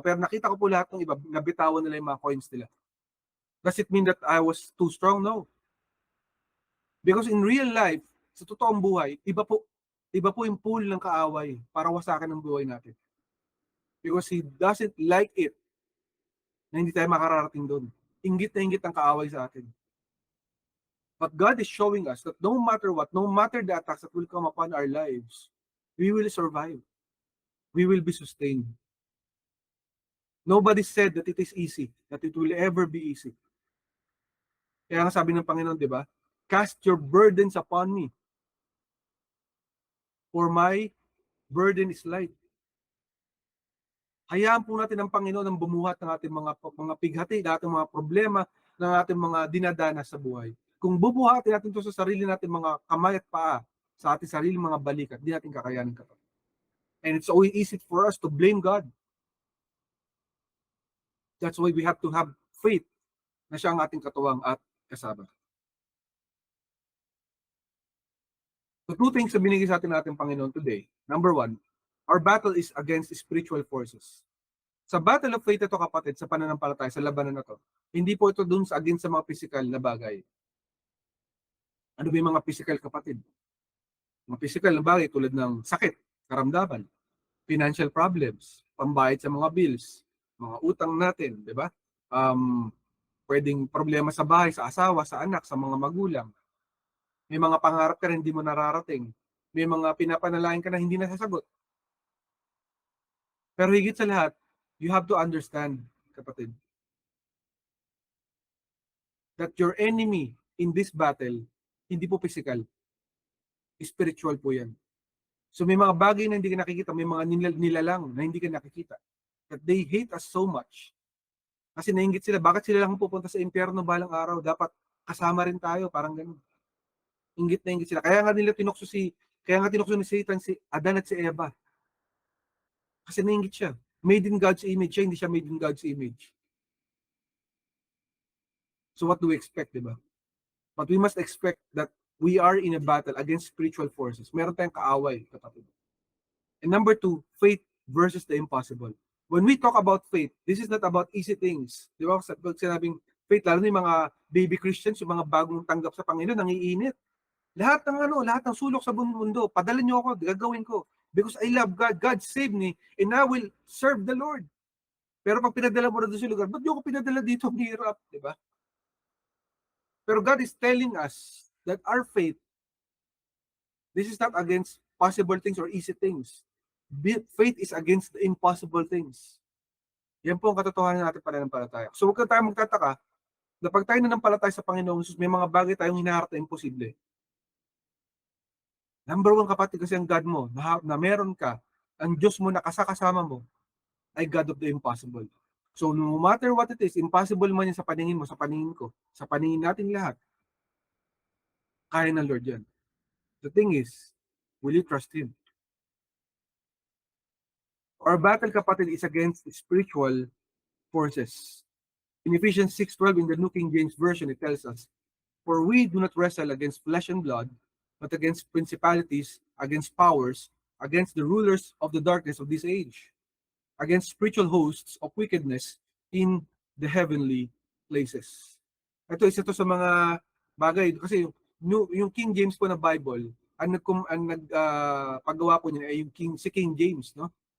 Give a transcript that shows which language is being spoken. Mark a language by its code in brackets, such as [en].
[tl] Pero nakita ko po lahat ng iba, nabitawan nila yung mga coins nila. [en] Does it mean that I was too strong? No. Because in real life, [tl] sa totoong buhay, iba po yung pool ng kaaway para wasakin ang buhay natin. [en] Because he doesn't like it [tl] na hindi tayo makararating doon. Inggit na inggit ang kaaway sa atin. [en] But God is showing us that no matter what, no matter the attacks that will come upon our lives, we will survive. We will be sustained. Nobody said that it is easy, that it will ever be easy. [tl] Kaya nga sabi ng Panginoon, di ba? [en] Cast your burdens upon me. For my burden is light. [tl] Hayaan po natin ang Panginoon ang bumuhat ng ating mga pighati, ng ating mga problema, ng ating mga dinadanas sa buhay. Kung bubuhatin natin ito sa sarili natin mga kamay at paa, sa ating sarili mga balikat, di natin kakayanin ito. [en] And it's always easy for us to blame God. That's why we have to have faith [tl] na siya ang ating katuwang at kasama. [en] The two things [tl] na binigay sa atin natin Panginoon [en] today. Number 1, our battle is against spiritual forces. [tl] Sa battle of faith ito, kapatid, sa pananampalataya, sa labanan na to, hindi po ito dun sa against sa mga physical na bagay. Ano ba yung mga physical, kapatid? Mga physical na bagay tulad ng sakit, karamdaman, financial problems, pambayad sa mga bills, mga utang natin, di ba? Pwedeng problema sa bahay, sa asawa, sa anak, sa mga magulang. May mga pangarap ka rin hindi mo nararating. May mga pinapanalangin ka na hindi nasasagot. Pero higit sa lahat, [en] you have to understand, kapatid, that your enemy in this battle, [tl] hindi po physical. Spiritual po yan. So may mga bagay na hindi ka nakikita, may mga nilalang na hindi ka nakikita. [en] That they hate us so much. [tl] Kasi nainggit sila, bakit sila lang pupunta sa impyerno balang araw? Dapat kasama rin tayo, parang ganun. Inggit na inggit sila. Kaya nga tinukso ni Satan si Adan at si Eva. Kasi nainggit siya. [en] Made in God's image siya, hindi siya made in God's image. So what do we expect, di ba? But we must expect that we are in a battle against spiritual forces. [tl] Meron tayong kaaway, kapatid. [en] And number two, faith versus the impossible. When we talk about faith, this is not about easy things. [tl] Di ba? Pag sinabing faith, lalo na yung mga baby Christians, yung mga bagong tanggap sa Panginoon, nangiinit. Lahat ng sulok sa buong mundo, padala niyo ako, gagawin ko. [en] Because I love God, God saved me, and I will serve the Lord. [tl] Pero pag pinadala mo na doon sa lugar, ba't niyo ako pinadala dito? Ang hirap, di ba? [en] Pero God is telling us that our faith, this is not against possible things or easy things. Faith is against the impossible things. [tl] Yan po ang katotohanan natin pananampalataya. So huwag tayo magtataka na pag tayo nanampalataya sa Panginoong Jesus, may mga bagay tayong hinaharap na imposible. Number one, kapatid, kasi ang God mo, na meron ka, ang Diyos mo na kasama mo, ay [en] God of the impossible. So no matter what it is, [tl] impossible man yan sa paningin mo, sa paningin ko, sa paningin natin lahat, kaya ng Lord yan. [en] The thing is, will you trust Him? Our battle, kapatid, is against spiritual forces. In Ephesians 6:12, in the New King James Version, it tells us, "For we do not wrestle against flesh and blood, but against principalities, against powers, against the rulers of the darkness of this age, against spiritual hosts of wickedness in the heavenly places." [tl] Ito, isa to sa mga bagay, kasi yung King James po na Bible, ang paggawa po niya ay si King James, no?